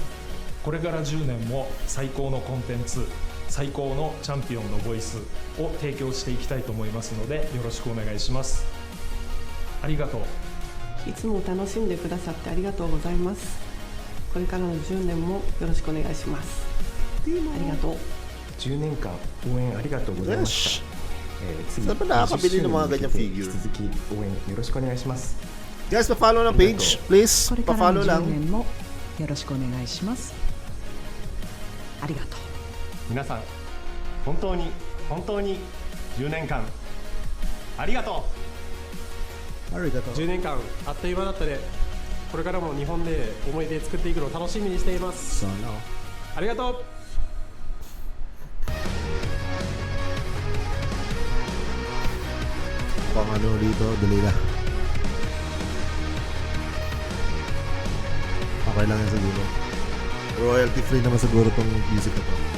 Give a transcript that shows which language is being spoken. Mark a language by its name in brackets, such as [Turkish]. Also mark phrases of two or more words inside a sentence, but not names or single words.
[Japanese] これから10年も最高のコンテンツ、最高のチャンピオンのボイスを提供していきたいと思いますのでよろしくお願いします。ありがとう。いつも楽しんでくださってありがとうございます。これからの10年もよろしくお願いします。ありがとう。 10年間応援ありがとうございました。次、 [Filipino] Saan pa nakakabili ng mga ganyang figure? [Japanese] 引き続き応援よろしくお願いします。 [Filipino] Guys, pa-follow ng page, please. [Japanese] これからの [Filipino] Pa-follow lang. [Japanese] 10 年もよろしくお願いします。ありがとう。皆さん、本当に10年間ありがとう。 10年間あっという間だったね。これからも日本で思い出作っていくのを楽しみにしています。ありがとう。 [Filipino] Pang ano dito, dali na. Okay lang yan siguro. [English] Royalty free [Filipino] naman siguro tong music na to.